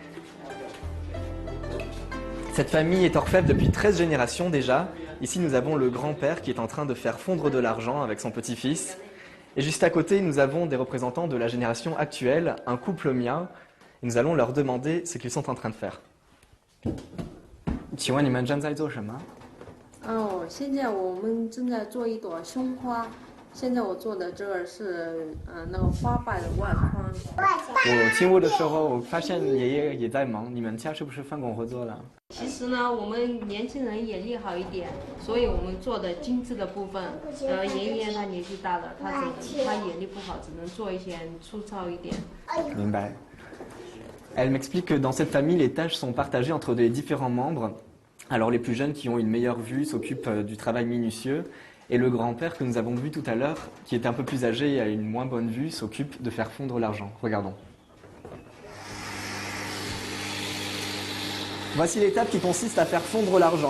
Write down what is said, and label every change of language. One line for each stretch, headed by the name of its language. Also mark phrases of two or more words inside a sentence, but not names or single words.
French: Cette famille est orfèvre depuis 13 générations déjà. Ici, nous avons le grand-père qui est en train de faire fondre de l'argent avec son petit-fils. Et juste à côté, nous avons des représentants de la génération actuelle, un couple Miao. Et nous allons leur demander ce qu'ils sont en train de faire.
Chinese: 请问你们正在做什么？现在我们正在做一朵胸花。现在我做的这个是那个花瓣的外框。我进屋的时候，我发现爷爷也在忙。你们家是不是分工合作了？其实呢，我们年轻人眼力好一点，所以我们做的精致的部分，爷爷他年纪大了，他眼力不好，只能做一些粗糙一点。
French: 明白。Elle m'explique que dans cette famille, les tâches sont partagées entre les différents membres. Alors les plus jeunes qui ont une meilleure vue s'occupent du travail minutieux. Et le grand-père que nous avons vu tout à l'heure, qui est un peu plus âgé et a une moins bonne vue, s'occupe de faire fondre l'argent. Regardons. Voici l'étape qui consiste à faire fondre l'argent.